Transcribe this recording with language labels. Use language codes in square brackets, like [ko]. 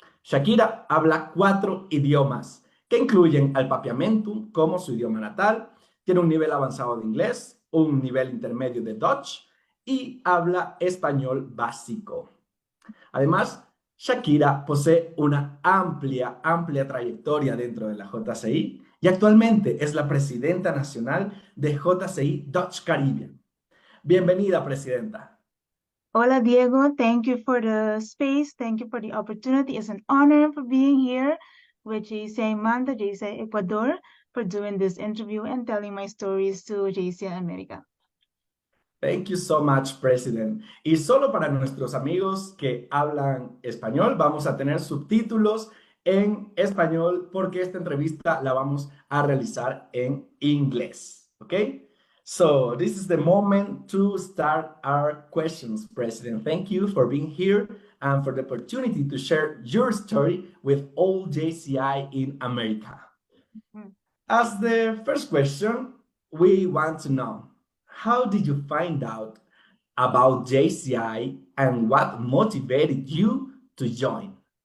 [es] Shakira habla 4 idiomas, que incluyen al papiamentu como su idioma natal, tiene un nivel avanzado de inglés, un nivel intermedio de Dutch y habla español básico. Además, Shakira posee una amplia trayectoria dentro de la JCI y actualmente es la presidenta nacional de JCI Dutch Caribbean. Bienvenida, Presidenta. Hola, [en] Diego. Thank you for the space. Thank you for the opportunity. It's an honor for being here with Jci Manta, Jci Ecuador, for doing this interview and telling my stories to Jci America. Thank you so much, President. [es] Y solo para nuestros amigos que hablan español, vamos a tener subtítulos en español porque esta entrevista la vamos a realizar en inglés. ¿Ok? [en] So this is the moment to start our questions, President. Thank you for being here and for the opportunity to share your story with all JCI in America. As the first question, we want to know, how did you find out about JCI and what motivated you to join?